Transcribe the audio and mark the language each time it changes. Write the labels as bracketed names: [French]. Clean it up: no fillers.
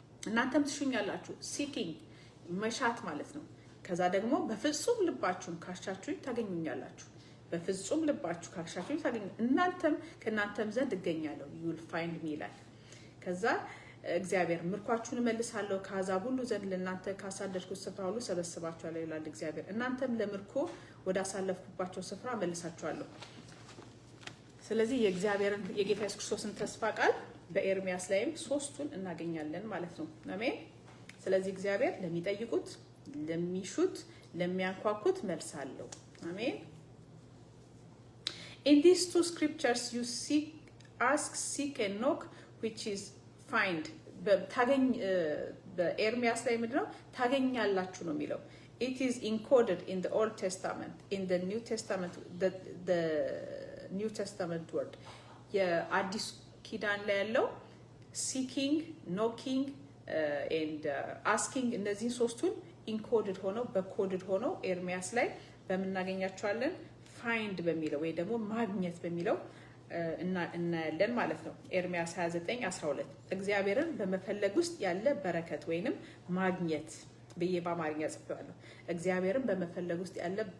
[Amharic] እናንተም ትሹኛላችሁ seeking መሻት ማለት ነው። ከዛ ደግሞ በፍጹም ልባችሁ ካሻችሁኝ ታገኙኛላችሁ። በፍጹም ልባችሁ ካሻችሁኝ እናንተም ከእናንተም ዘንድ እገኛለሁ [English] you will find me [Amharic] ይላል። ከዛ እግዚአብሔር ምርኳችሁን መልሳለሁ ከአሕዛብ ሁሉ ዘንድ ለእናንተ ካሳደድኩት ስፍራ ሁሉ ሰበስባችኋለሁ ይላል እግዚአብሔር። እናንተም ለምርኮ ወደ አሳለፍኩባቸው ስፍራ መልሳችኋለሁ። ስለዚህ የእግዚአብሔርን የጌታ ኢየሱስ ክርስቶስን ተስፋ ቃል በኤርሚያስ ላይም ሶስቱን እናገኛለን ማለት ነው። አሜን። ስለዚህ እግዚአብሔር ለሚጠይቁት፣ ለሚሹት፣ ለሚያንኳኩት መልሳለሁ። አሜን። [English] In these two scriptures you seek, ask, seek and knock, which is find. [Amharic] ታገኝ በኤርሚያስ ላይ ምንድነው ታገኛላችሁ ነው የሚለው። [English] It is encoded in the Old Testament, in the New Testament, the New Testament word. [Amharic] የአዲስ ኪዳን ላይ ያለው [English] seeking, knocking and asking [Amharic] እነዚህ ሶስቱን ኢንኮድድ ሆነው በኮድድ ሆነው ኤርሚያስ ላይ በመናገኛቸዋለን find በሚለው ወይ ደግሞ ማግኘት በሚለው እናያለን ማለት ነው። ኤርሚያስ 29:12 እግዚአብሔርን በመፈለግ ውስጥ ያለ በረከት ወይንም ማግኘት ብዬ በአማርኛ ጽፌዋለሁ። እግዚአብሔርን በመፈለግ ውስጥ ያለ